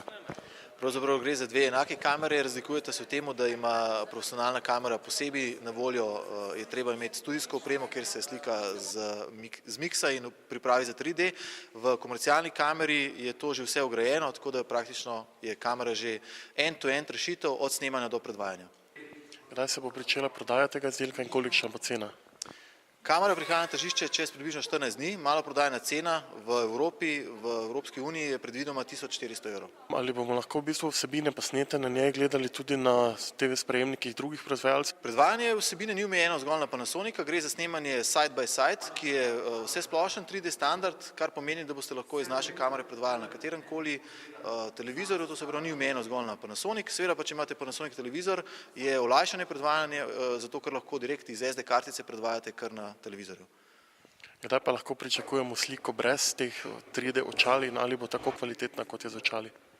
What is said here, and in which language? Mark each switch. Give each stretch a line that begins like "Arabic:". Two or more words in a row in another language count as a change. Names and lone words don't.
Slovenian: Pravzaprav gre za dve enake kamere, razlikujeta se v tem, da ima profesionalna kamera posebej na voljo, je treba imeti studijsko opremo, kjer se slika z miksa in pripravi za 3D. V komercialni kameri je to že vse vgrajeno, tako da praktično je kamera že end-to-end rešitev od snemanja do predvajanja. Kdaj se bo pričela prodaja tega izdelka in kolikšna bo cena? Kamera prihaja na tržišče čez približno 14 dni, maloprodajna cena v Evropi, v Evropski uniji je predvidoma 1400 evrov. Ali bomo lahko v bistvu vsebine posnete na njej gledali tudi na TV sprejemnikih drugih proizvajalcev? Predvajanje vsebine ni omejeno zgolj na Panasonica, gre za snemanje
English: side by side,
Slovenian: ki je vsesplošen 3D standard, kar pomeni, da boste lahko iz naše kamere predvajali na kateremkoli televizorju, to se pravi ni omejeno zgolj na Panasonic. Seveda pa, če imate Panasonic televizor, je olajšanje predvajanje, zato ker lahko direkt iz SD kartice predvajate kar na televizorju. Kdaj pa lahko pričakujemo sliko brez teh 3D očal in ali bo tako kvalitetna, kot je z očali?